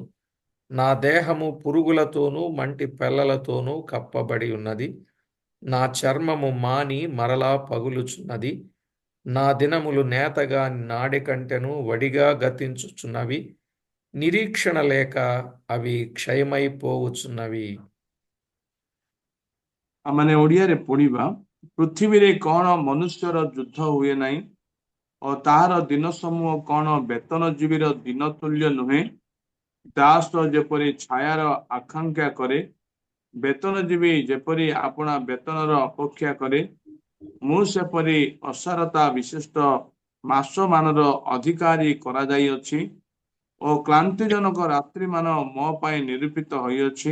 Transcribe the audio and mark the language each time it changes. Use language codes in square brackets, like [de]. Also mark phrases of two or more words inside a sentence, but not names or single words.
[te] నా దేహము పురుగులతోనూ మంటి పెల్లలతోనూ కప్పబడి ఉన్నది. నా చర్మము మాని మరలా పగులుచున్నది. నా దినములు నేతగా నాడి కంటెను వడిగా గతించుచున్నవి. నిరీక్షణ లేక అవి క్షయమైపోవుచున్నవి. [or] ଆମମାନେ ଓଡ଼ିଆରେ ପଢିବା। ପୃଥିବୀରେ କଣ ମନୁଷ୍ୟର ଯୁଦ୍ଧ ହୁଏ ନାହିଁ ଓ ତାହାର ଦିନ ସମୂହ କଣ ବେତନଜୀବୀର ଦିନ ତୁଲ୍ୟ ନୁହେଁ? ଦାସ ଯେପରି ଛାୟାର ଆକାଂକ୍ଷା କରେ, ବେତନଜୀବୀ ଯେପରି ଆପଣା ବେତନର ଅପେକ୍ଷା କରେ, ମୁଁ ସେପରି ଅସାରତା ବିଶିଷ୍ଟ ମାସମାନର ଅଧିକାରୀ କରାଯାଇଅଛି ଓ କ୍ଳାନ୍ତିଜନକ ରାତ୍ରିମାନ ମୋ ପାଇଁ ନିରୂପିତ ହୋଇଅଛି।